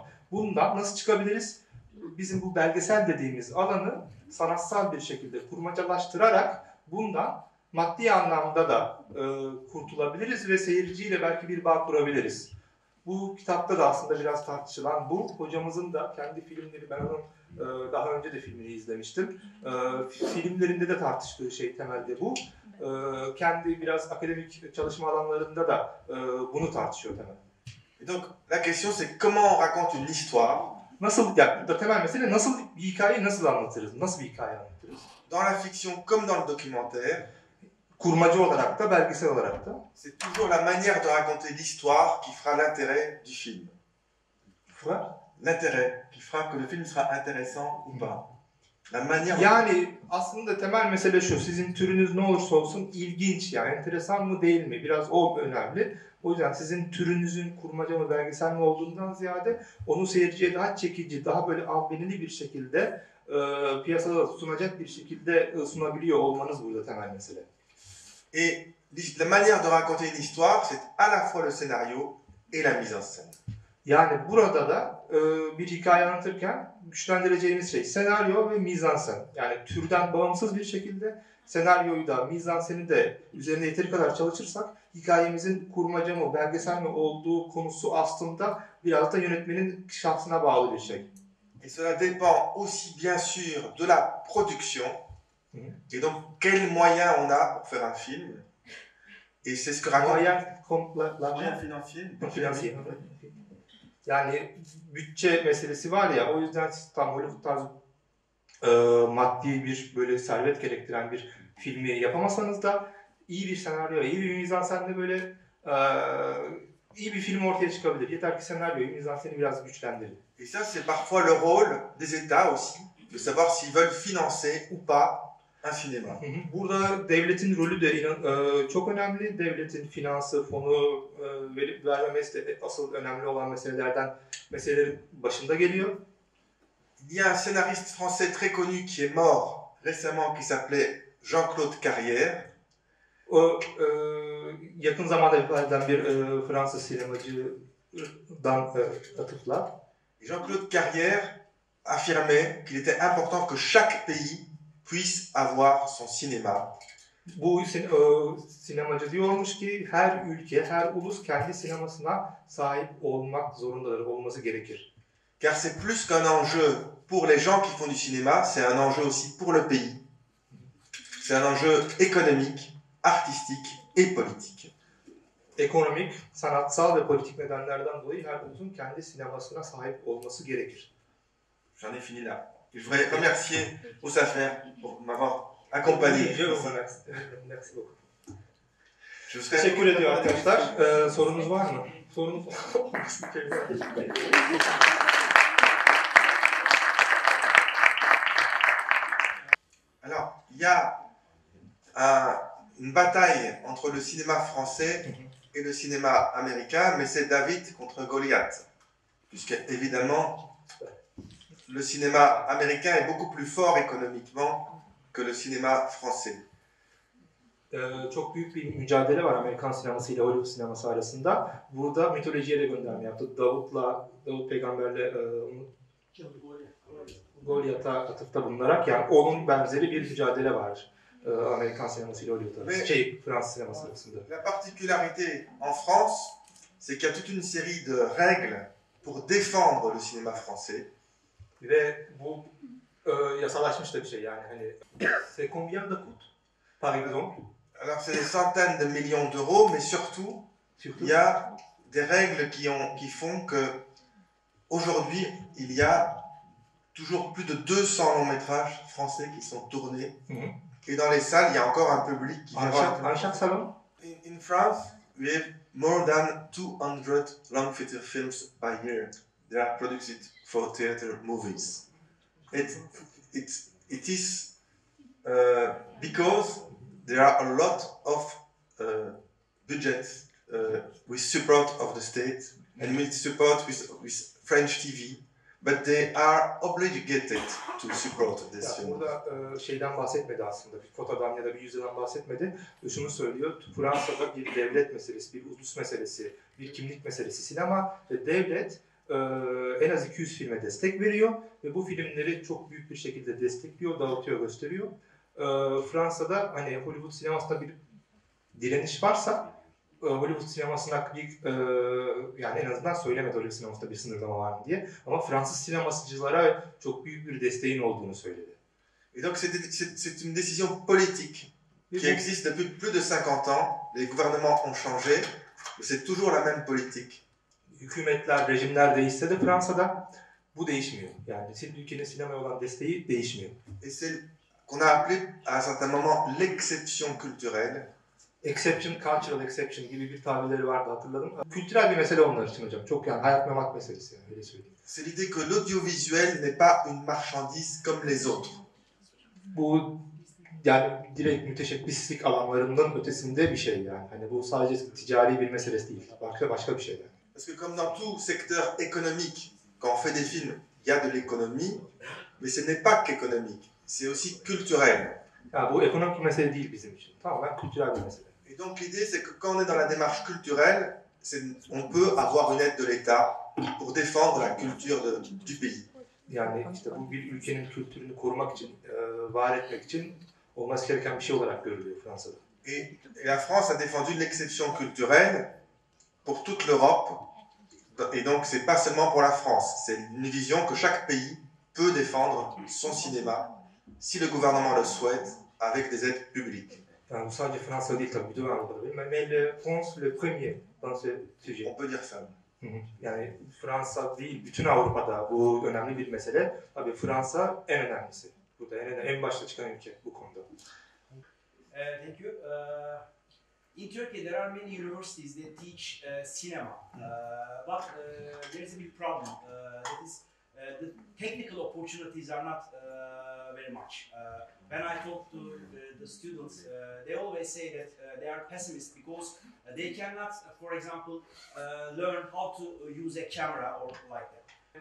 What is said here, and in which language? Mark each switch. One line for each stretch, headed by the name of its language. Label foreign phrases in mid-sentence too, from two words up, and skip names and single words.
Turkish: Bundan nasıl çıkabiliriz? Bizim bu belgesel dediğimiz alanı sanatsal bir şekilde kurmacalaştırarak bundan maddi anlamda da kurtulabiliriz ve seyirciyle belki bir bağ kurabiliriz. Bu kitapta da aslında biraz tartışılan bu. Hocamızın da kendi filmleri, ben onun daha önce de filmini izlemiştim. Filmlerinde de tartıştığı şey temelde bu. Kendi biraz akademik çalışma alanlarında da bunu tartışıyor temelde.
French: Et donc la question c'est comment on raconte une histoire?
Turkish: Nasıl, yani temel mesele nasıl bir hikayeyi nasıl anlatırız? Nasıl bir hikaye anlatırız?
French: Dans la fiction comme dans le documentaire,
Turkish: kurmacı olarak da belgesel olarak da.
French: C'est toujours la manière de raconter l'histoire qui fera l'intérêt du film. L'intérêt qui fera que le film sera intéressant ou pas. La manière.
Turkish: Yani aslında temel mesele şu, sizin türünüz ne olursa olsun ilginç, yani enteresan mı değil mi? Biraz o önemli. O yüzden sizin türünüzün kurmaca mı belgesel mi olduğundan ziyade onu seyirciye daha çekici, daha böyle albenili bir şekilde piyasada sunacak bir şekilde sunabiliyor olmanız burada temel mesele.
French: Et la manière de raconter une histoire, c'est à la fois le scénario et la mise en scène.
Turkish: Yani burada da bir hikaye anlatırken güçlendireceğimiz şey senaryo ve mizansen. Yani türden bağımsız bir şekilde senaryoyu da mizanseni de üzerine yeteri kadar çalışırsak hikayemizin kurmaca mı belgesel mi olduğu konusu aslında biraz da yönetmenin şahsına bağlı bir şey.
French: Et cela dépend aussi bien sûr de la production. Et donc quels moyens on a pour faire un film. Et c'est ce que raconte... Moyen financier.
Turkish: Yani bütçe meselesi var ya, o yüzden siz tam Hollywood tarzı maddi bir böyle servet gerektiren bir filmi yapamasanız da iyi bir senaryo, iyi bir mizansenle böyle iyi bir film ortaya çıkabilir. Yeter ki senaryoyu, mizanseni biraz güçlendirin.
French: Et ça, c'est parfois le rôle des États aussi, de savoir s'ils veulent financer ou pas un cinéma.
Turkish: Burada devletin rolü de çok önemli. Devletin finansı, fonu verip vermemesi de asıl önemli olan meselelerin başında geliyor.
French: Il y a un scénariste français très connu qui est mort récemment, qui s'appelait Jean-Claude Carrière.
Turkish: O yakın zamanda vefat eden bir Fransız sinemacıdan atıfla.
French: Jean-Claude Carrière affirmait qu'il était important que chaque pays puisse avoir son cinéma.
Turkish: Bu sinemacı diyormuş ki her ülke, her ulus kendi sinemasına sahip olmak zorundadır, olması gerekir.
French: Car c'est plus qu'un enjeu pour les gens qui font du cinéma, c'est un enjeu aussi pour le pays. C'est un enjeu économique, artistique et politique.
Turkish: Ekonomik, sanatsal ve politik nedenlerden dolayı her ulusun kendi sinemasına sahip olması gerekir.
French: J'en ai fini là. Je voudrais remercier Oussafer pour m'avoir accompagné. Merci beaucoup.
Turkish: Teşekkür ediyor arkadaşlar. Sorunuz var mı? Sorunuz
French: Alors, il y a une bataille entre le cinéma français et le cinéma américain, mais c'est David contre Goliath. Puisque, évidemment, le cinéma américain est beaucoup plus fort économiquement que le cinéma français.
Turkish: Çok büyük bir mücadele var Amerikan sineması ile Hollywood sineması arasında. Burada mitolojiye de gönderme yaptı. Davut peygamberle Goliath'a atıfta bulunarak, yani onun benzeri bir mücadele var Amerikan sineması ile Hollywood arasında, Fransız sineması arasında.
French: La particularité en France, c'est qu'il y a toute une série de règles pour défendre le cinéma français.
Turkish: Ve bu yasalaşmış da bir şey, yani hani
French: c'est combien de coûte par exemple? Alors c'est des centaines de millions d'euros, mais surtout il y a des règles qui font que aujourd'hui il y a toujours plus de 200 longs métrages français qui sont tournés. Et dans les salles, il y a encore un public qui vient voir. Chaque salon?
English: In France, we have more than 200 long feature films by year. They are produced for theater movies. It is because there are a lot of budgets with support of the state and with support with French TV, but they are obligated to support this film.
Turkish: Burada şeyden bahsetmedi aslında, bir fotodan ya da bir yüzden bahsetmedi. Şunu söylüyor, Fransa'da bir devlet meselesi, bir ulus meselesi, bir kimlik meselesi sinema ve devlet en az 200 filme destek veriyor ve bu filmleri çok büyük bir şekilde destekliyor, dağıtıyor, gösteriyor. Fransa'da hani Hollywood sinemasında bir direniş varsa Hollywood sinemasına yani en azından söylemedi Hollywood sinemasında bir sınırlama var mı diye, ama Fransız sinemasıcılara çok büyük bir desteğin olduğunu söyledi.
French: Et donc c'est une décision politique qui existe depuis plus de 50 ans. Les gouvernements ont changé, mais c'est toujours la même politique.
Turkish: Hükümetler, rejimler değişse de Fransa'da bu değişmiyor. Yani ülkenin sinemaya olan desteği değişmiyor.
French: Et c'est qu'on a appelé à un certain moment l'exception culturelle.
English: Exception, cultural exception
Turkish: gibi bir tabirleri vardı, hatırladım. Kültürel bir mesele onlar için hocam. Çok yani hayat memat meselesi, yani öyle söyleyeyim.
French: C'est l'idée que l'audiovisuel n'est pas une marchandise comme les autres.
Turkish: Bu yani direkt müteşebbislik alanlarından ötesinde bir şey yani. Hani bu sadece ticari bir meselesi değil. Başka bir şey yani.
French: Parce que comme dans tout secteur économique, quand on fait des films, il y a de l'économie, mais ce n'est pas qu'économique, c'est aussi culturel.
Turkish: Ya bu ekonomik bir mesele değil bizim için. Tamamen kültürel bir mesele.
French: Et donc l'idée c'est que quand on est dans la démarche culturelle, on peut avoir une aide de l'État pour défendre la culture du pays.
Turkish: Yani işte bu bir ülkenin kültürünü korumak için, var etmek için olması gereken bir şey olarak görülüyor Fransa'da.
French: Et la France a défendu l'exception culturelle pour toute l'Europe. Et donc c'est pas seulement pour la France, c'est une vision que chaque pays peut défendre son cinéma si le gouvernement le souhaite avec des aides publiques.
Turkish: Yani bu sadece Fransa değil tabii, bütün Avrupa'da değil.
French: Mais le France le premier dans ce sujet. On peut dire ça.
Turkish: Yani Fransa değil, bütün Avrupa'da bu önemli bir mesele. Tabii Fransa en önemlisi. Burada en başta çıkan ülke bu konuda.
English: Thank you. In Turkey, there are many universities that teach cinema, but there is a big problem. That is, the technical opportunities are not very much. When I talk to the students, they always say that they are pessimists because they cannot, for example, learn how to use a camera or like that.